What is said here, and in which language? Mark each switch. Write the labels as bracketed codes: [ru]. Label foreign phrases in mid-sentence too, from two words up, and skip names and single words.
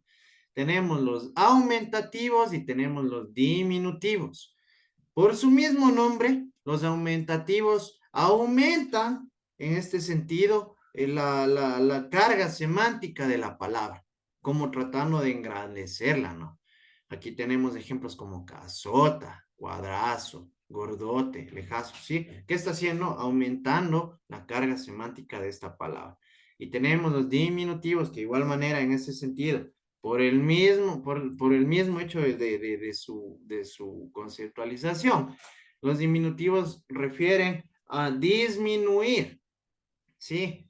[es] Tenemos los aumentativos y tenemos los diminutivos. Por su mismo nombre, los aumentativos aumentan en este sentido la carga semántica de la palabra, como tratando de engrandecerla, ¿no? Aquí tenemos ejemplos como casota, cuadrazo, gordote, lejazo, ¿sí? ¿Qué está haciendo? Aumentando la carga semántica de esta palabra. Y tenemos los diminutivos, que de igual manera en ese sentido, por el mismo hecho de su conceptualización, los diminutivos refieren a disminuir, ¿sí?